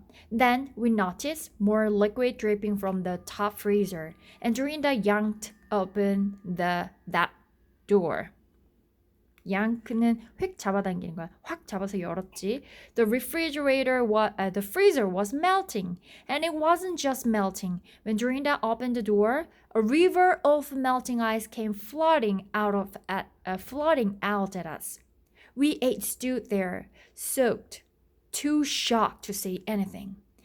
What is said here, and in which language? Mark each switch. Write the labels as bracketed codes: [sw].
[en] Then we noticed more liquid dripping from the top freezer, and Dorinda yanked open that door. [ko] Yank는 휙 잡아당기는 거야. 확 잡아서 열었지. [en] The freezer was melting, and it wasn't just melting. When Dorinda opened the door, a river of melting ice came flooding out at us. We eight stood there, soaked, too shocked to say anything.